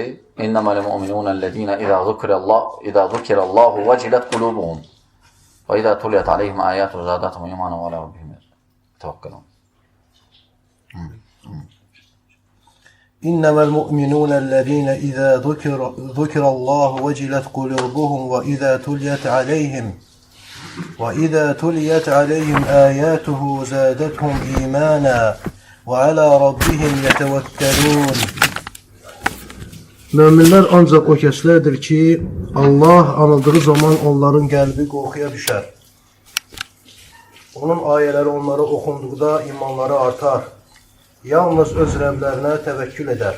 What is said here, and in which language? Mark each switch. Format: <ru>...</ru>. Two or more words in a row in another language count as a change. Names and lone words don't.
<ar>إِنَّمَا الْمُؤْمِنُونَ الَّذِينَ إِذَا ذُكِرَ اللَّهُ وَجِلَتْ قُلُوبُهُمْ وَإِذَا تُلِيَتْ عَلَيْهِمْ آيَاتُهُ زَادَتْهُمْ إِيمَانًا وَعَلَى رَبِّهِمْ يَتَوَكَّلُونَ. إِنَّمَا الْمُؤْمِنُونَ الَّذِينَ إِذَا ذُكِرَ اللَّهُ وَجِلَتْ قُلُوبُهُمْ وَإِذَا تُلِيَتْ عَلَيْهِمْ وَإِذَا تُلِيَتْ عَلَيْهِمْ آيَاتُهُ زَادَتْهُمْ إِيمَانًا وَعَلَى رَبِّهِمْ يَتَوَكَّلُونَ.</ar> <az>Möminlər ancaq o kəslərdir ki, Allah anıldığı zaman onların qəlbi qorxuya düşər. Onun ayələri onlara oxunduqda imanları artar. Yalnız öz Rəblərinə təvəkkül edər.</az>